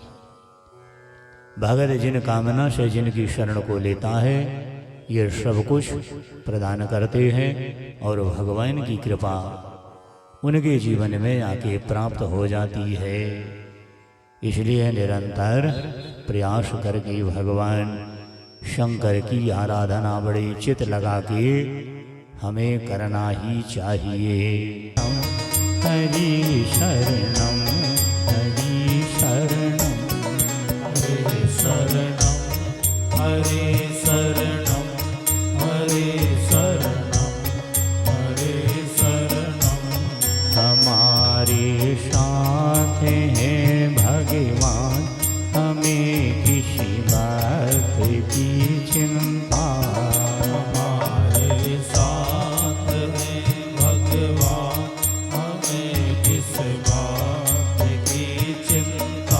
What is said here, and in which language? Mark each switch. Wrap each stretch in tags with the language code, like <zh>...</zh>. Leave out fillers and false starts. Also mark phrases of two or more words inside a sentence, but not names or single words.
<hi>भगत जिन कामना से जिनकी शरण को लेता है, ये सब कुछ प्रदान करते हैं और भगवान की कृपा उनके जीवन में आके प्राप्त हो जाती है। इसलिए निरंतर प्रयास करके भगवान शंकर की आराधना बड़े चित लगा के हमें करना ही चाहिए।</hi> <sa>हरि शरणम, हरि शरणम, हरे शरणम, हरे शरणम, हरे शरणम, हरे शरणम।</sa> <hi>हमारे साथ हैं भगवान, हमें किसी बात की चिंता। हमारे साथ हैं भगवान, हमें किस बात की चिंता।</hi>